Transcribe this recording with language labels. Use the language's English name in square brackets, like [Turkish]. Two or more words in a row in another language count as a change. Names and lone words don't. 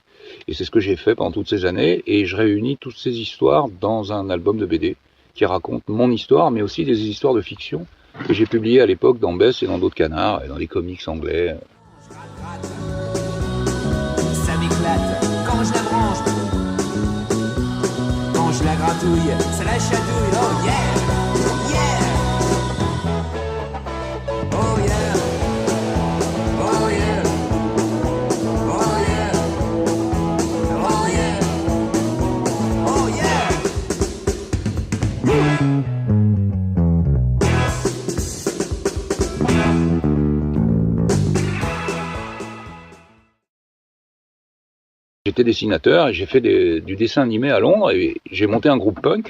[French] Et c'est ce que j'ai fait pendant toutes ces années. Et je réunis toutes ces histoires dans un album de BD qui raconte mon histoire, mais aussi des histoires de fiction que j'ai publiées à l'époque dans Bess et dans d'autres canards, et dans des comics anglais. Ça m'éclate quand je la branche, quand je la gratouille, ça la chatouille. [English] Oh yeah, yeah. Oh yeah, oh yeah, oh yeah, oh yeah, oh yeah. [French] J'étais dessinateur et j'ai fait du dessin animé à Londres et j'ai monté un groupe punk.